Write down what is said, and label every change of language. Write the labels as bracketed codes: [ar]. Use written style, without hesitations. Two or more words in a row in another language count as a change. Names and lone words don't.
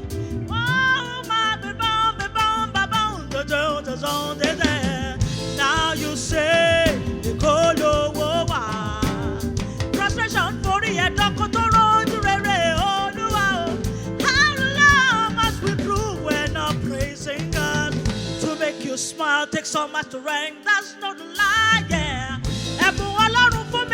[en] Oh, my bebon, dede. Now you say [yo] Èkó lówó wà. Frustration forí ẹ̀dọ́ kó tó rojú rere Olúwa o. [en] How long must we prove we're not praising God? To make you smile takes so much strength, that's not a lie, yeah. [yo] Ẹ̀bùn Ọlọ́run